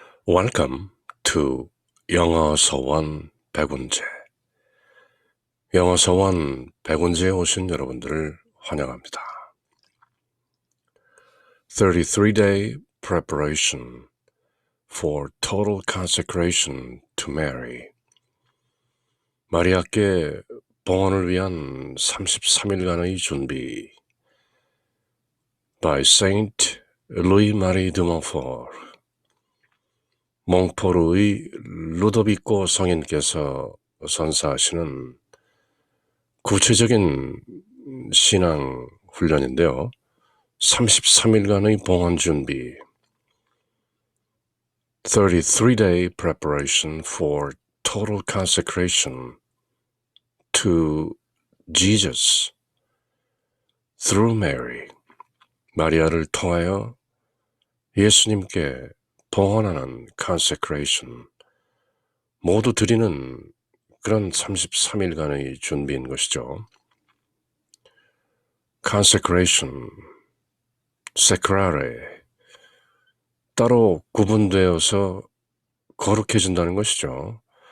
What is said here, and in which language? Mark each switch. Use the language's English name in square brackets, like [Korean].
[English] Welcome to 영어 서원 백운재. [Korean] 영어 서원 백운재에 오신 여러분들을 환영합니다. [English] 33-day preparation for total consecration to Mary. [Korean] 마리아께 봉헌을 위한 33일간의 준비. [English] by Saint Louis-Marie de Montfort. [Korean] 몽포르의 루도비코 성인께서 선사하시는 구체적인 신앙 훈련인데요. 33일간의 봉헌 준비. [English] 33-day preparation for total consecration to Jesus through Mary. [Korean] 마리아를 통하여 예수님께 봉헌하는 consecration, 모두 드리는 그런 33일간의 준비인 것이죠. consecration, secrare, 따로 구분되어서 거룩해진다는 것이죠.